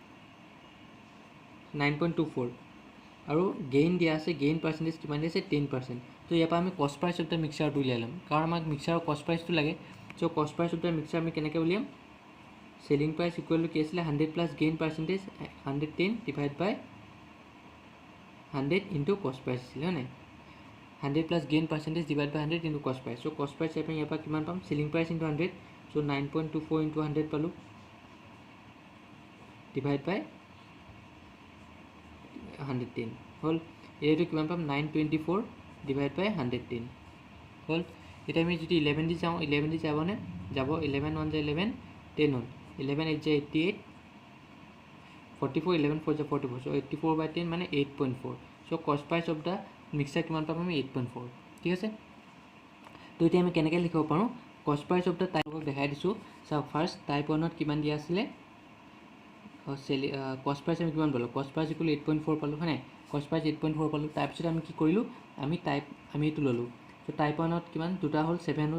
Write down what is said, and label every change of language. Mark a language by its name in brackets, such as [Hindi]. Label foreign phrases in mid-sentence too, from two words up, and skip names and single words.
[Assamese] 9.24 আৰু গেইন দিয়া আছে [English] gain percentage [Assamese] কিমান দিয়া আছে 10% তো ইয়াৰ পৰা আমি [English] cost price of the mixerটো [Assamese] উলিয়াই ল'ম কাৰণ আমাক [English] mixerৰ cost priceটো [Assamese] লাগে চ' [English] cost price of the mixer [Assamese] আমি কেনেকৈ উলিয়াম [English] selling price equal to [Assamese] কি আছিলে [English] 100 plus gain percentage 110 divide by 100 into cost price [Assamese] আছিলে হয় নাই [English] 100 plus gain percentage divided by 100 into cost price. So cost price [Assamese] আমি ইয়াৰ পৰা কিমান পাম [English] selling price into 100 [Assamese] so 9.24 into 100 পালো [English] divide by 110 [Assamese] হল এইটো কিমান পাম [English] 924 divide by 110 [Assamese] হল এটা আমি যদি 11 দি যাওঁ 11 দি যাবনে যাব 11 1 যায় 11 10 হল 11 8 যায় 88 44 11 4 যায় 44 [English] so 84 by 10 [Assamese] মানে 8.4 [English] so cost price of the mixer [Assamese] কিমান পাম আমি 8.4 ঠিক আছে তো এতিয়া আমি কেনেকৈ লিখিব পাৰোঁ [English] cost price of the typeক [Assamese] দেখাই দিছোঁ চাওক [English] first type 1ত [Assamese] কিমান দিয়া আছিলে [English] cost price [Assamese] আমি কিমান পালোঁ [English] cost price equal 8.4 [Assamese] পালোঁ হয় নাই [English] cost price 8.4 [Assamese] পালোঁ তাৰপিছত আমি কি কৰিলোঁ আমি এইটো ল'লোঁ তো টাইপ 1ত কিমান দুটা হ'ল 7